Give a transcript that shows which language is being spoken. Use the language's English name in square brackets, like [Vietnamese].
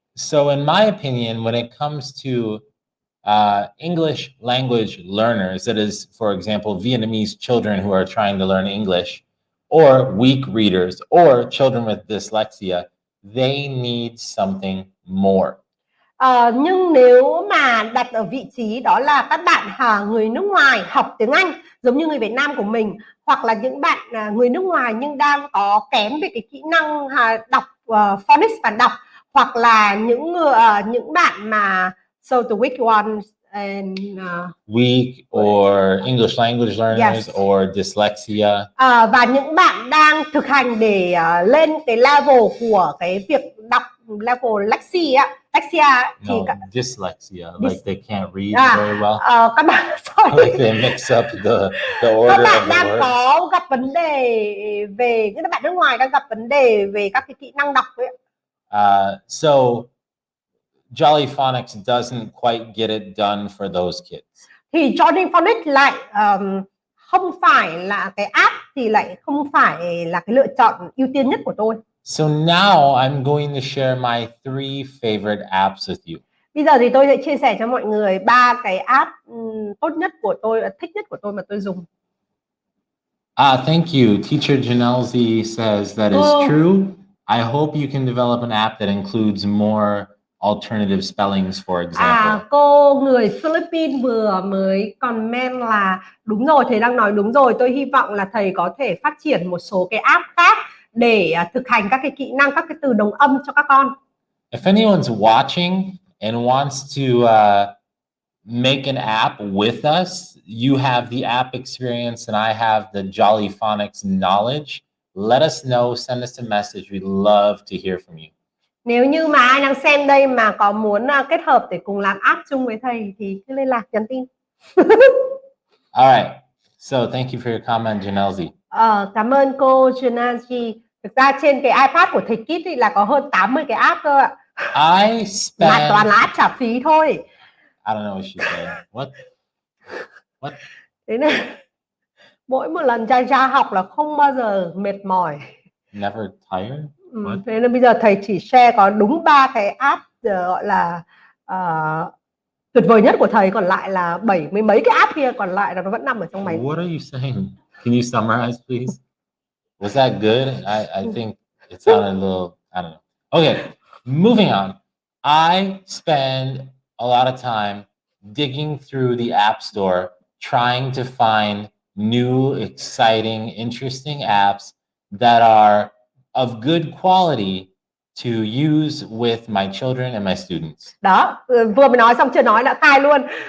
[English] So in my opinion, when it comes to English language learners, that is, for example, Vietnamese children who are trying to learn English, or weak readers, or children with dyslexia, they need something more. [Vietnamese] Nhưng nếu mà đặt ở vị trí đó là các bạn người nước ngoài học tiếng Anh giống như người Việt Nam của mình, hoặc là những bạn người nước ngoài nhưng đang có kém về cái kỹ năng đọc phonics và đọc, hoặc là những bạn mà [English] so the weak ones and weak or English language learners, yes, or dyslexia. [Vietnamese] Và những bạn đang thực hành để lên cái level của cái việc đọc, level lexia thì [English] dyslexia, like they can't read very well. [Vietnamese] Các bạn [English] like they mix up the order. [Vietnamese] Các bạn đang có gặp vấn đề về, những bạn nước ngoài đang gặp vấn đề về các cái kỹ năng đọc ấy. [English] So Jolly Phonics doesn't quite get it done for those kids. [Vietnamese] Thì Jolly Phonics lại không phải là cái app, thì lại không phải là cái lựa chọn ưu tiên nhất của tôi. [English] So now I'm going to share my 3 favorite apps with you. [Vietnamese] Bây giờ thì tôi sẽ chia sẻ cho mọi người 3 cái app tốt nhất của tôi, thích nhất của tôi mà tôi dùng. [English] Thank you. Teacher Janelzi says that is true. I hope you can develop an app that includes more alternative spellings, for example. [Vietnamese] Cô người Philippines vừa mới comment là đúng rồi, thầy đang nói đúng rồi. Tôi hy vọng là thầy có thể phát triển một số cái app khác để thực hành các cái kỹ năng, các cái từ đồng âm cho các con. [English] If anyone's watching and wants to make an app with us, you have the app experience and I have the Jolly Phonics knowledge. Let us know, send us a message. We'd love to hear from you. [Vietnamese] Nếu như mà ai đang xem đây mà có muốn kết hợp để cùng làm app chung với thầy thì cứ liên lạc, nhắn tin. [English] All right. So thank you for your comment, Janelzi. [Vietnamese] Cảm ơn cô Janelzi. Thực ra trên cái iPad của thầy Kit thì là có hơn 80 cái app cơ ạ. Mà toàn là app trả phí thôi. [English] I don't know what she said. What? [Vietnamese] Thế nên mỗi một lần ra học là không bao giờ mệt mỏi. [English] Never tired? [Vietnamese] Thế nên bây giờ thầy chỉ share có đúng 3 cái app gọi là tuyệt vời nhất của thầy còn lại là 70 mấy cái app kia còn lại là nó vẫn nằm ở trong máy. [English] What are you saying? Can you summarize, please? Was that good? I think it sounded a little, I don't know. Okay, moving on. I spend a lot of time digging through the App Store, trying to find new, exciting, interesting apps that are of good quality to use with my children and my students. [Vietnamese] Đó, vừa mới nói xong chưa nói đã khai luôn.